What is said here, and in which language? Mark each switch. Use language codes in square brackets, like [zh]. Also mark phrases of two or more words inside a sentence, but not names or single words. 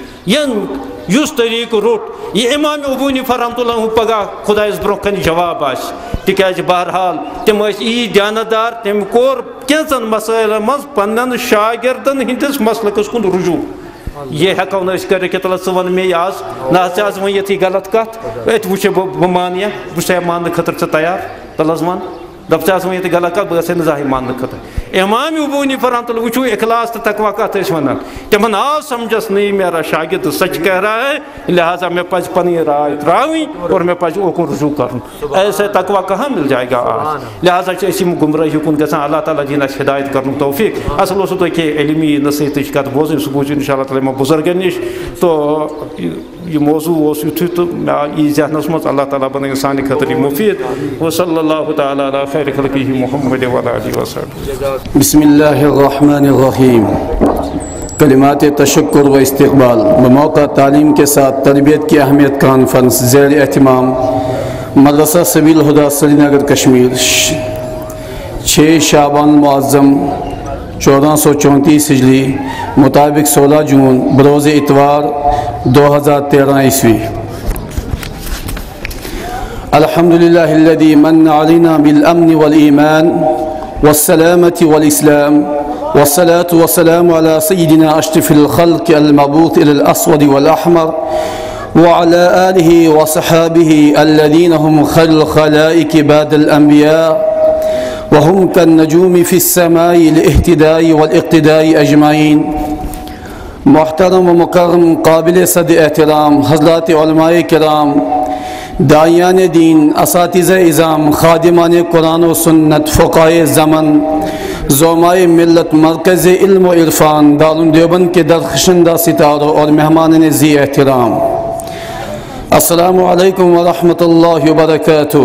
[ks] یُس طریٖقہٕ روٚٹ یہِ امام ابو حنیفہ [ar] رحمۃ اللہ [ks] پگاہ خۄدایس برونٛہہ کنہِ جواب آسہِ تِکیازِ بہرحال تِم ٲسۍ یی دیانتدار تٔمۍ کوٚر کینٛژن مسٲیلن منٛز پننٮ۪ن شاگردن ہٕنٛدِس مسلکس کُن رجوع یہ ہٮ۪کو نہٕ أسۍ کٔرِتھ کہِ تلہٕ ژٕ وَن مے آز نہ حظ ژےٚ حظ وۄنۍ یِتھٕے غلط کتھ أتۍ وٕچھے بہٕ مانہٕ یا بہٕ چھُسے ماننہٕ خٲطرٕ ژٕ تیار تلہٕ حظ وَن دپ ژےٚ حظ وۄنۍ ییٚتہِ غلط کتھ بہٕ گژھے نہٕ زانٛہہ ماننہٕ خٲطرٕ امام ابو حنیفہ [ar] رحمۃ اللہ [ks] وٕچھو اخلاص تہٕ تقوا کتھ ٲسۍ وَنان تِمن آو سمجھس [ur] نہیں میرا شاگرد سچ کہہ رہا ہے لہٰذا [ks] مےٚ پزِ پنٕنۍ راے ترٛاوٕنۍ اور مےٚ پزِ اوکُن رجوع کرُن [ur] ایسے تقوا کہاں مل جائے گا آج [ks] لہٰذا چھِ أسۍ یِم گمرٲہی کُن گژھان اللہ تعالیٰ دِیِن اَسہِ ہدایت کرنُک توفیٖق اصل اوسوٕ تۄہہِ کینٛہہ علمی نصیحتٕچ کتھ بوزٕنۍ سُہ بوٗزِو [ar] انشاء اللہ تعالیٰ [ks] یِمو بُزرگن نِش [ur] تو یہ موضوع [ks] اوس یُتھُے تہٕ مےٚ یی ذہنس منٛز اللہ تعالیٰ بنٲیِن سانہِ خٲطرٕ یہِ مُفیٖد [ar] وصلی اللہ تعالیٰ علی خیر خلقہ محمد وعلی آلہ وصحبہ بسم اللہ الرحمن الرحیم [ur] کلمات تشکر و استقبال بموقع تعلیم کے ساتھ تربیت کی اہمیت کانفرنس زیر اہتمام مدرسہ سبیل الہدیٰ سری نگر کشمیر 6 شعبان معظم 1434 ہجری مطابق 16 جون بروز اتوار 2013 عیسوی [ar] الحمدللہ الذی من علینا بالامن والایمان والسلامة والاسلام والصلاة والسلام على سيدنا أشرف الخلق المبعوث إلى الأسود والأحمر وعلى آله وصحابه الذين هم خير الخلائق بعد الأنبياء وهم كالنجوم في السماء الاهتداء والاقتداء أجمعين. [ur] محترم و مکرم قابل صد احترام حضرات علماء کرام، داعیان دین، اساتذہ اعظام، خادمان قرآن و سنت، فقہائے زمن، زعمائے ملت، مرکز علم و عرفان دارالعلوم دیوبند کے درخشندہ ستاروں اور مہمان ذی احترام، [ar] السلام علیکم ورحمۃ اللہ وبرکاتہ۔